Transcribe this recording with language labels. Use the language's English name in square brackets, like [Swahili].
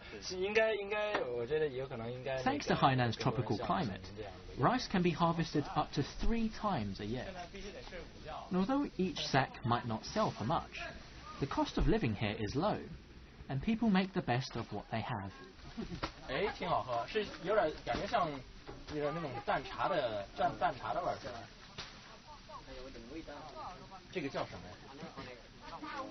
[Chinese] 应该，我觉得有可能应该。 [English] Thanks to Hainan's tropical climate, rice can be harvested up to 3 times a year. And although each sack might not sell for much, the cost of living here is low, and people make the best of what they have. [Chinese] 哎，挺好喝，是有点感觉像那种淡茶的味儿是吧？这个叫什么呀？